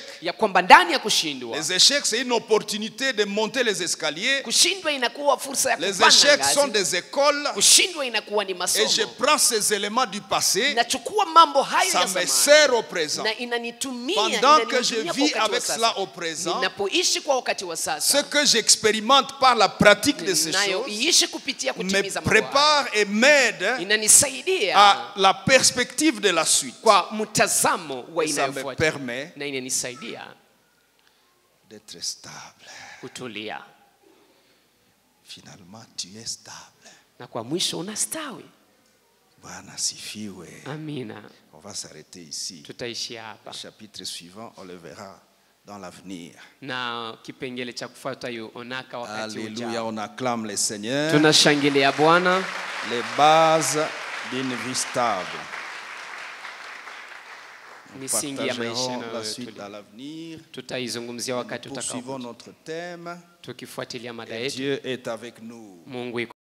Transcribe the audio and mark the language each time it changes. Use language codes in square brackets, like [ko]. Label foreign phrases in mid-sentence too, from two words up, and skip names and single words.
[sw] ya kwamba ndani ya kushindwa, [fr] les échecs c'est une opportunité de monter les escaliers. [sw] kushindwa inakuwa fursa ya [fr] Les [sw] kupanda [fr] échecs sont [sw] ngazi, [fr] des écoles [sw] kushindwa inakuwa ni [fr] et je [sw] masomo. [fr] prends ces éléments du passé, [sw] Nachukua mambo hayo [fr] ça [sw] ya [fr] me [sw] zamani [fr] sert au présent. [sw] na inanitumia [fr] Pendant que je [sw] inanitumia kwa [fr] vis [sw] wakati wa [fr] avec [sw] sasa. [fr] cela au présent, [sw] Ninapoishi kwa wakati wa [fr] ce [sw] sasa, [fr] que j'expérimente par la pratique de ces choses [sw] ninayoishi kupitia [fr] me [sw] kutimiza mambo haya, [fr] prépare et m'aide [sw] inanisaidia [fr] à la perspective de la suite. [sw] kwa mtazamo wa [fr] Et ça me [sw] inayofuata, [fr] permet [sw] na inanisaidia [fr] d'être stable. [sw] kutulia, [fr] Finalement, tu es stable. [sw] na kwa mwisho unastawi. Bwana sifiwe. Amina. [fr] On va s'arrêter ici. [sw] Tutaishia hapa, [fr] Le chapitre suivant, on le verra dans l'avenir. [sw] na kipengele cha kufuata yuonaka wakati [fr] Alléluia, [sw] ujao. [fr] on acclame le Seigneur. [sw] Tunashangilia Bwana. [fr] Les bases d'une vie stable. Nous [sw] Misingi ya maisha [fr] partagerons la [sw] na [fr] suite à l'avenir. [sw] tutaizungumzia wakati [fr] Nous poursuivons [sw] utakapo, [fr] notre thème. [sw] tukifuatilia mada [fr] Et [sw] yetu. [fr] Dieu est avec nous. [sw] Mungu